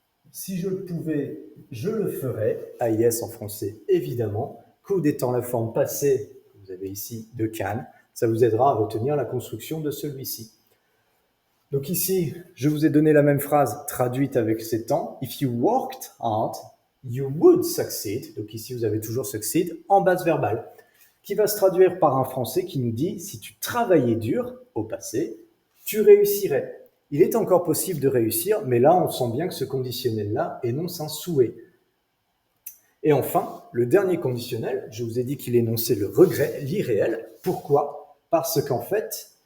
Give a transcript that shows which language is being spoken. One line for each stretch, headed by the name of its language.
French: Si je le pouvais, je le ferais. AIS en français, évidemment. Could étant la forme passée, que vous avez ici, de can. Ça vous aidera à retenir la construction de celui-ci. Donc ici, je vous ai donné la même phrase traduite avec ces temps.
English: If you worked hard, you would succeed.
French: Donc ici, vous avez toujours succeed en base verbale, qui va se traduire par un français qui nous dit si tu travaillais dur au passé, tu réussirais. Il est encore possible de réussir, mais là, on sent bien que ce conditionnel-là énonce un souhait. Et enfin, le dernier conditionnel, je vous ai dit qu'il énonçait le regret, l'irréel. Pourquoi? Parce qu'en fait,